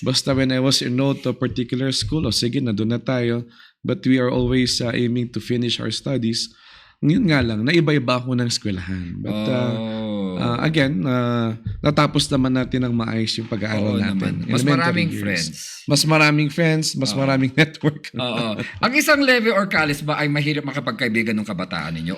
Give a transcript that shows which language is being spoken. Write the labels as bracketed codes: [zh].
[en] Basta when I was enrolled to a particular school, [tl] sige, nandun na tayo. [en] But we are always aiming to finish our studies. [tl] Ngayon nga lang, naiba-iba ako ng eskwelahan. But again, natapos naman natin ng maayos yung pag-aaral natin. Mas maraming [en] years. friends. [tl] Mas maraming friends, mas maraming network. Oo. Ang isang leve or college ba ay mahirap makapagkaibigan ng kabataan ninyo?